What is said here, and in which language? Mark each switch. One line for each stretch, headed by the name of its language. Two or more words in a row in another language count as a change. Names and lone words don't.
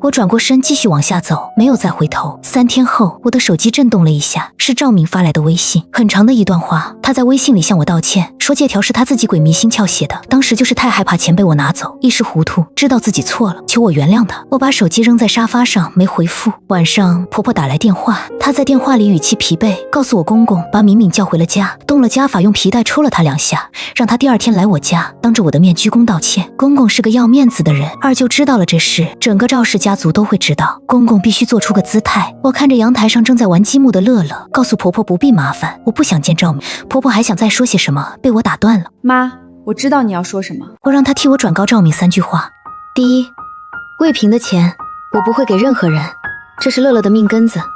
Chinese: 我轉過身繼續往下走，沒有再回頭。3天後，我的手機震動了一下，是趙敏發來的微信，很長的一段話。她在微信裡向我道歉，說借條是她自己鬼迷心竅寫的，當時就是太害怕錢被我拿走，一時糊塗，知道自己錯了，求我原諒她。我把手機扔在沙發上，沒回復。晚上婆婆打來電話，她在電話裡語氣疲憊，告訴我公公把敏敏叫回了家，動了家法，用皮帶抽了她2下，讓她第2天來我家，當着我的面鞠躬道歉。公公是個要面子的人，二舅知道了這事，整個趙氏家族都會知道。公公必須做出個姿態。我看着陽台上正在玩積木的樂樂，告訴婆婆不必麻煩，我不想見趙敏。婆婆還想再說些什麼，被我打斷了。媽，我知道你要說什麼。我讓她替我轉告趙敏3句話。第一，魏平的錢我不會給任何人，這是樂樂的命根子。